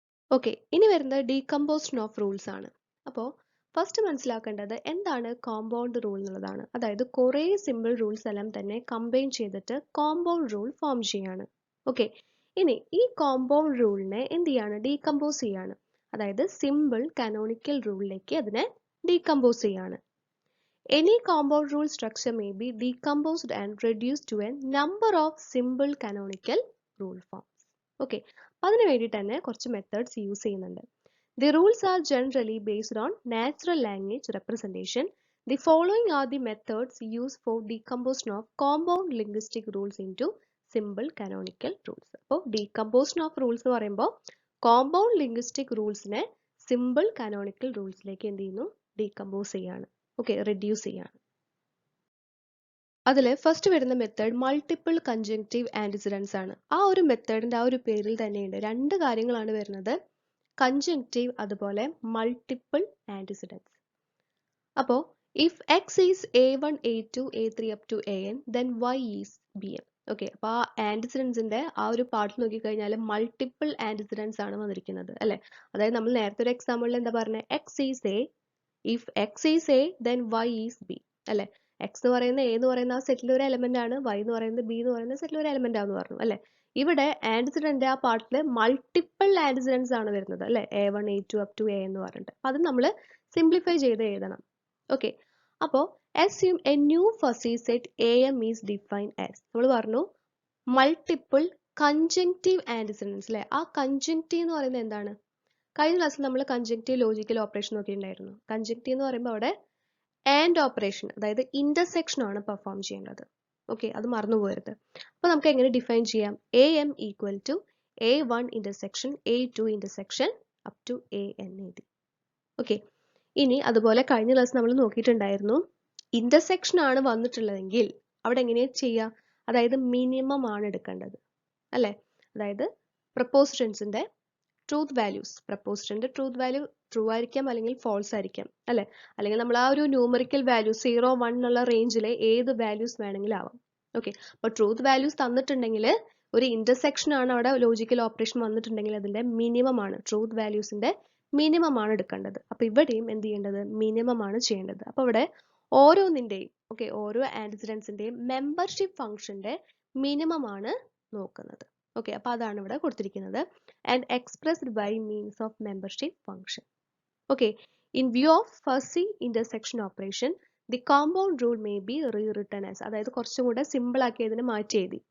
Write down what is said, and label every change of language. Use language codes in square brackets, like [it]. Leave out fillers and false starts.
[ml] Okay, ഇനി വരുന്നത് decomposition of rules ആണ്. അപ്പോൾ ഫസ്റ്റ് മനസ്സിലാക്കേണ്ടത് എന്താണ് കോമ്പൗണ്ട് റൂൾ എന്നുള്ളതാണ്. അതായത് കുറേ സിമ്പിൾ റൂൾസ് എല്ലാം തന്നെ കമ്പൈൻ ചെയ്തിട്ട് കോമ്പൗണ്ട് റൂൾ ഫോം ചെയ്യാണ്. ഓക്കെ, ഇനി ഈ കോമ്പൗണ്ട് റൂളിനെ എന്ത് ചെയ്യാണ്? ഡീകമ്പോസ് ചെയ്യാണ്. അതായത് സിമ്പിൾ കാനോണിക്കൽ റൂളിലേക്ക് അതിനെ ഡീകമ്പോസ് ചെയ്യാണ്. [en] Any compound rule structure may be decomposed and reduced to a number of simple canonical rule forms. [ml] Okay, അതിന് വേണ്ടിയിട്ട് തന്നെ കുറച്ച് മെത്തേഡ്സ് യൂസ് ചെയ്യുന്നുണ്ട്. [en] The rules are generally based on natural language representation. The following are the methods use for decomposition of compound linguistic rules into simple canonical rules. [ml] അപ്പോൾ decomposition of rules എന്ന് പറയുമ്പോൾ compound linguistic റൂൾസിനെ simple canonical റൂൾസിലേക്ക് എന്ത് ചെയ്യുന്നു, decompose ചെയ്യാണ്, okay, reduce ചെയ്യാണ്. അതിൽ first വരുന്ന method multiple കൺജങ്ക്റ്റീവ് antecedents ആണ്. ആ ഒരു മെത്തേഡിന്റെ ആ ഒരു പേരിൽ തന്നെയുണ്ട്, രണ്ട് കാര്യങ്ങളാണ് വരുന്നത്, കൺജങ്ക്റ്റീവ് അതുപോലെ മൾട്ടിപ്പിൾ ആൻറ്റിസിഡൻസ്. [en] അപ്പോൾ if x is a1 a2 a3 up to an then y is bm. [ml] Okay, അപ്പോൾ ആ ആൻറ്റിസിഡൻസിന്റെ ആ ഒരു പാർട്ട് നോക്കിക്കഴിഞ്ഞാൽ മൾട്ടിപ്പിൾ ആൻറ്റിസിഡൻസ് ആണ് വന്നിരിക്കുന്നത് അല്ലെ. അതായത് നമ്മൾ നേരത്തെ ഒരു എക്സാമ്പിളിൽ എന്താ പറഞ്ഞത്, X is A, if X is A then Y is B അല്ലെ. എക്സ് എന്ന് പറയുന്ന എ എന്ന് പറയുന്ന ആ സെറ്റിൽ ഒരു എലമെന്റ് ആണ്, വൈ എന്ന് പറയുന്നത് ബി എന്ന് പറയുന്ന സെറ്റിൽ ഒരു എലമെന്റ് ആണെന്ന് പറഞ്ഞു അല്ലെ. ഇവിടെ ആൻറ്റിസിഡന്റ് ആ പാർട്ടിൽ മൾട്ടിപ്പിൾ ആൻറ്റിസിഡൻസ് ആണ് വരുന്നത് അല്ലെ, a1 a2 up to a എന്ന് പറഞ്ഞിട്ട്. അത് നമ്മൾ സിംപ്ലിഫൈ ചെയ്ത് എഴുതണം. ഓക്കെ, അപ്പോൾ [en] assume a new fuzzy set am is defined as, [ml] നമ്മൾ പറഞ്ഞു മൾട്ടിപ്പിൾ കൺജങ്ക്റ്റീവ് ആൻറ്റിസിഡൻസ് അല്ലെ. ആ കൺജങ്ക്റ്റീവ് എന്ന് പറയുന്നത് എന്താണ്, കഴിഞ്ഞ ക്ലാസ്സിൽ നമ്മൾ കൺജങ്ക്റ്റീവ് ലോജിക്കൽ ഓപ്പറേഷൻ നോക്കിയിട്ടുണ്ടായിരുന്നു. കൺജങ്ക്റ്റീവ് എന്ന് പറയുമ്പോൾ അവിടെ ആൻഡ് ഓപ്പറേഷൻ, അതായത് ഇന്റർസെക്ഷൻ ആണ് പെർഫോം ചെയ്യേണ്ടത്. ഓക്കെ, അത് മറന്നു പോകരുത്. അപ്പൊ നമുക്ക് എങ്ങനെ ഡിഫൈൻ ചെയ്യാം, A M equal to a1 intersection a2 intersection up to an എഴുതി. ഓക്കെ, ഇനി അതുപോലെ കഴിഞ്ഞ ക്ലാസ് നമ്മൾ നോക്കിയിട്ടുണ്ടായിരുന്നു, ഇന്റർസെക്ഷൻ ആണ് വന്നിട്ടുള്ളതെങ്കിൽ അവിടെ എങ്ങനെയാ ചെയ്യുക, അതായത് മിനിമം ആണ് എടുക്കേണ്ടത് അല്ലെ. അതായത് പ്രപ്പോസിഷൻസിന്റെ truth values, പ്രപ്പോസിഷന്റെ truth value true ആയിരിക്കാം അല്ലെങ്കിൽ ഫോൾസ് ആയിരിക്കാം അല്ലെ. അല്ലെങ്കിൽ നമ്മൾ ആ ഒരു ന്യൂമറിക്കൽ വാല്യൂ 0 1 എന്നുള്ള റേഞ്ചിലെ ഏത് വാല്യൂസ് വേണമെങ്കിലും ആവാം. ഓക്കെ, അപ്പോൾ ട്രൂത്ത് വാല്യൂസ് തന്നിട്ടുണ്ടെങ്കിൽ ഒരു ഇന്റർസെക്ഷൻ ആണ് അവിടെ ലോജിക്കൽ ഓപ്പറേഷൻ വന്നിട്ടുണ്ടെങ്കിൽ അതിന്റെ മിനിമം ആണ്, ട്രൂത്ത് വാല്യൂസിന്റെ മിനിമം ആണ് എടുക്കേണ്ടത്. അപ്പൊ ഇവിടെയും എന്ത് ചെയ്യേണ്ടത്, മിനിമം ആണ് ചെയ്യേണ്ടത്. അപ്പൊ ഇവിടെ ഓരോന്നിന്റെയും ഓക്കെ, ഓരോ ആൻറ്റിസിഡൻസിന്റെയും മെമ്പർഷിപ്പ് ഫംഗ്ഷന്റെ മിനിമം ആണ് നോക്കുന്നത്. ഓക്കെ, അപ്പൊ അതാണ് ഇവിടെ കൊടുത്തിരിക്കുന്നത്, [en] and expressed by means of membership function. Okay, in view of fuzzy intersection operation, the compound rule may be rewritten as, [ml] അതായത് കുറച്ചും കൂടെ സിമ്പിൾ ആക്കി ഇതിനെ മാറ്റി എഴുതി.